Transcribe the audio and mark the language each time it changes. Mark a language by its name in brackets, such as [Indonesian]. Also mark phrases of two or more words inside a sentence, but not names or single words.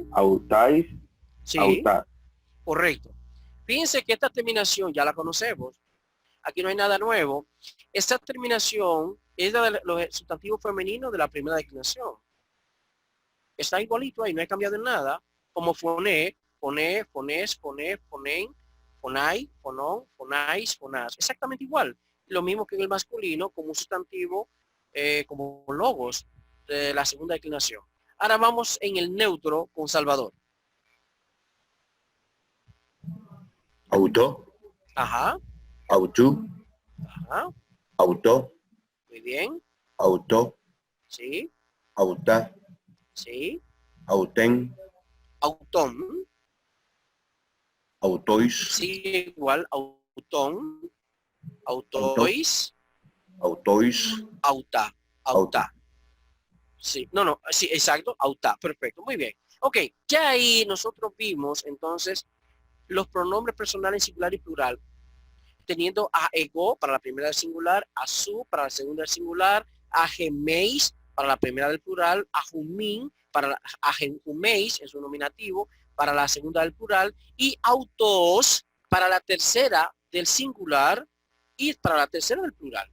[Spanish] autáis, Sí. autá. Correcto. Fíjense que esta terminación ya la conocemos. Aquí no hay nada nuevo. Esta terminación es de los sustantivos femeninos de la primera declinación. Está igualito ahí, no hay cambiado en nada. [Greek] Como φωνή, φωνή, φωνῆς, φωνῇ, φωνήν, φωναί, φωνῶν, φωναῖς, φωνάς. [Spanish] Exactamente igual. Lo mismo que en el masculino, como un sustantivo, como logos de la segunda declinación. Ahora vamos en el neutro con Salvador. Auto, Ajá, autú, ajá. auto, Muy bien. auto, Sí, autá, sí. autén, Autón. autois, Sí, igual. Autón. auto, Autois. autois, [Greek] Αὐτά. Αὐτά. [Spanish] Sí, no, sí, exacto, auta, perfecto, muy bien. Ok, ya ahí nosotros vimos entonces los pronombres personales singular y plural, teniendo a ego para la primera del singular, a su para la segunda del singular, a geméis para la primera del plural, a jumín para a juméis en su nominativo para la segunda del plural y autos para la tercera del singular y para la tercera del plural.